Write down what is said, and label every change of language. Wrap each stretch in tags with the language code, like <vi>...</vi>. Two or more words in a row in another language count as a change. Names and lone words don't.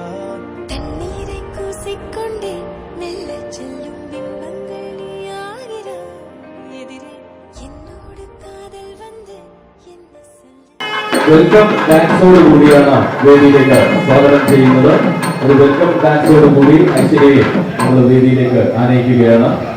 <ta>தண்ணீரை கூசிக்கொண்டே மெல்ல செல்லும் பிம்பங்கள் நீயாகிறாய் எதிரே என்னோடு காதல் வந்து என்ன சொல்ல</ta> <en>welcome danceോട്</en> <ml>കൂടിയാണ് വേദിയിലേക്ക് സ്വാഗതം ചെയ്യുന്നത്. ഒരു</ml> <en>welcome danceോട്</en> <ml>കൂടി ആക്ച്വലി നമ്മൾ വേദിയിലേക്ക് ആനയിക്കുകയാണ്.</ml>